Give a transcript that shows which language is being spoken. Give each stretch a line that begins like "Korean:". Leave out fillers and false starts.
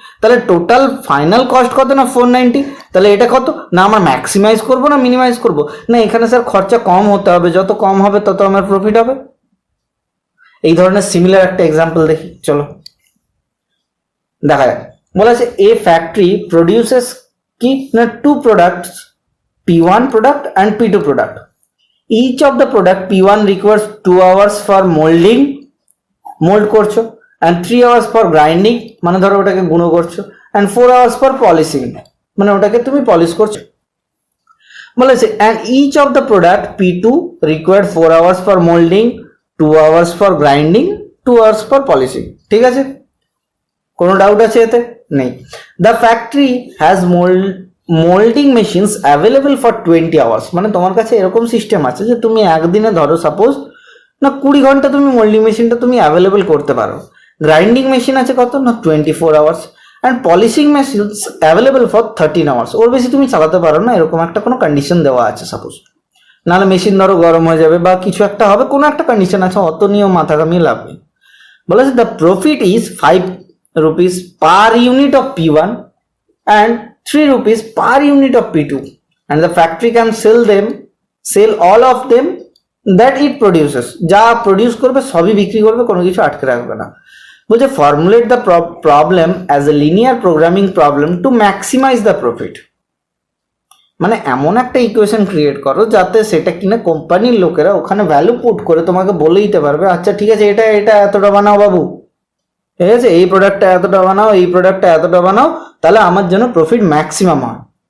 Bangla: তাহলে total final cost কত, না 490। তাহলে এটা কত, না আমরা ম্যাক্সিমাইজ করব না মিনিমাইজ করব, না এখানে স্যার খরচা কম হতে হবে, যত কম হবে তত আমার প্রফিট হবে। এই ধরনের সিমিলার একটা এক্সাম্পল দেখি, চলো দেখা যাক। বলা আছে
English: A factory produces কি, না 2 products, P1 product and P2 product. Each of the product P1 requires 2 hours for mold করছো, and 3 hours for grinding,
Bangla: মানে ধরো ওটাকে গুঁড়ো করছো,
English: and 4 hours for polishing,
Bangla: মানে ওটাকে তুমি পলিশ করছো। বলেছে
English: and each of the product P2 required 4 hours for molding, 2 hours for grinding, 2 hours for polishing।
Bangla: ঠিক আছে, কোনো ডাউট আছে এতে? নেই।
English: The factory has molding machines available for 20 hours,
Bangla: মানে তোমার কাছে এরকম সিস্টেম আছে যে তুমি একদিনে ধরো সাপোজ না 20 ঘন্টা তুমি মোল্ডিং মেশিনটা তুমি অ্যাভেলেবল করতে পারো।
English: Grinding machine আছে কত, না 24 hours, and polishing machines available for 13 hours.
Bangla: ওর বেশি তুমি চালাতে পারো না, এরকম একটা কোনো কন্ডিশন দেওয়া আছে সাপোজ, নাহলে মেশিন ধরো গরম হয়ে যাবে বা কিছু একটা হবে, কোনো একটা কন্ডিশন আছে, অত নিয়েও মাথা কামিয়ে লাভ নেই। বলেছে
English: The profit is 5 rupees per unit of P1 and 3 rupees per unit of P2, and the factory can sell all of them that it produces।
Bangla: যা প্রডিউস করবে সবই বিক্রি করবে, কোনো কিছু আটকে রাখবে না। বলছে
English: formulate the problem as a linear programming problem to maximise the profit,
Bangla: মানে এমন একটা ইকুয়েশন ক্রিয়েট করো যাতে সেটা কিনা কোম্পানির লোকেরা ওখানে ভ্যালু পুট করে তোমাকে বলে দিতে পারবে, আচ্ছা ঠিক আছে এটা এতটা বানাও বাবু, ঠিক আছে এই প্রোডাক্টটা এতটা বানাও, এই প্রোডাক্টটা এতটা বানাও, তাহলে আমার জন্য প্রফিট ম্যাক্সিমাম হয়।